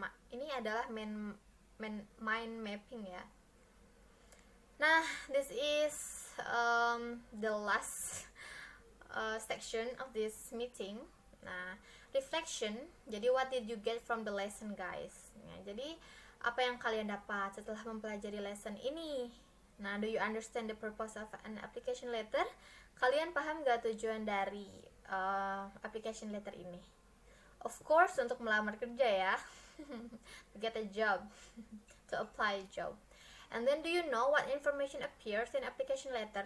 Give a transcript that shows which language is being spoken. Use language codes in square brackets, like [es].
[id] Ini adalah mind mapping ya. [en] Nah, this is the last section of this meeting. Nah, reflection. [id] Jadi [en] what did you get from the lesson, guys? [id] Nah, jadi apa yang kalian dapat setelah mempelajari lesson ini? [en] Nah, do you understand the purpose of an application letter? [id] Kalian paham gak tujuan dari application letter ini? [en] Of course, [id] untuk melamar kerja ya. [en] To get a job. To apply a job. And then, do you know what information appears in application letter?